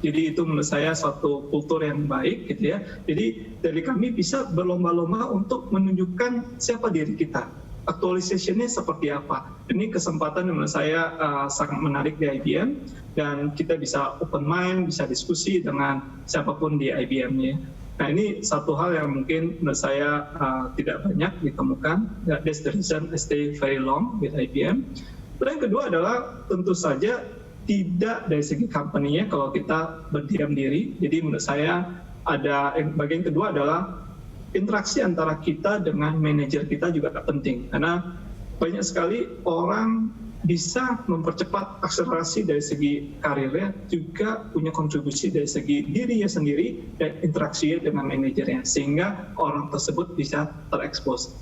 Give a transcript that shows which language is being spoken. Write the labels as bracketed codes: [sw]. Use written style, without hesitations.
[id] Jadi itu menurut saya suatu kultur yang baik, gitu ya. Jadi dari kami bisa berlomba-lomba untuk menunjukkan siapa diri kita. Aktualisasinya seperti apa. Ini kesempatan yang menurut saya sangat menarik di IBM dan kita bisa open mind, bisa diskusi dengan siapapun di IBM-nya. Nah, ini satu hal yang mungkin menurut saya tidak banyak ditemukan. [en] That's the reason I stay very long with IBM. [id] Dan yang kedua adalah tentu saja tidak dari segi company-nya kalau kita berdiam diri. Jadi menurut saya ada bagian kedua adalah interaksi antara kita dengan manajer kita juga penting, karena banyak sekali orang bisa mempercepat akselerasi dari segi karirnya, juga punya kontribusi dari segi dirinya sendiri dan interaksinya dengan manajernya, sehingga orang tersebut bisa terekspos.